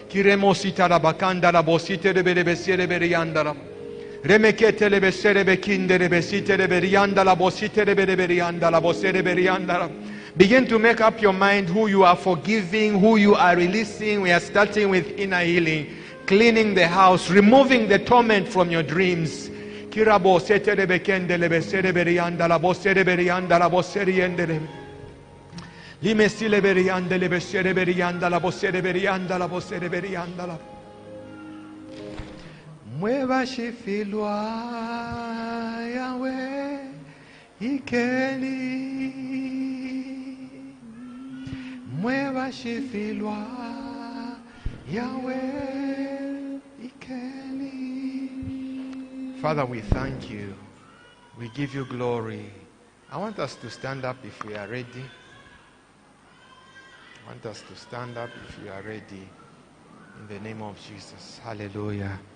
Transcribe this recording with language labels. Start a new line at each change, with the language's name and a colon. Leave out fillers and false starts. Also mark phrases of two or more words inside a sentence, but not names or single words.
English: Begin to make up your mind who you are forgiving, who you are releasing. We are starting with inner healing, cleaning the house, removing the torment from your dreams.
Bemba: Mwebashifilwa Yahweh ikeli. Mwebashifilwa Yahweh ikeli.
English: Father, we thank you. We give you glory. I want us to stand up if we are ready. I want us to stand up if we are ready. In the name of Jesus. Hallelujah.